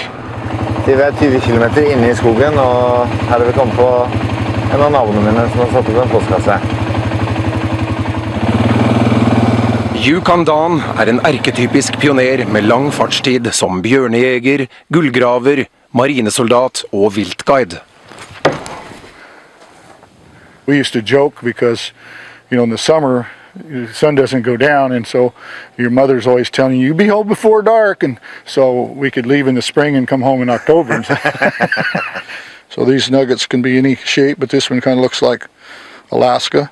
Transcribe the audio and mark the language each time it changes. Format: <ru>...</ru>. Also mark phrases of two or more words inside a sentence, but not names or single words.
<no>Vi 20 kilometer inne i skogen, og her har vi kommet på en av naboene mine som har satt opp en postkasse. Yukon Dan en erketypisk pioner med lang fartstid som bjørnejeger, gullgraver, marinesoldat og viltguide.</no> <en>We used to joke because, in the summer, the sun doesn't go down, and so your mother's always telling you be home before dark, and so we could leave in the spring and come home in October. So these nuggets can be any shape, but this one kind of looks like Alaska.</en>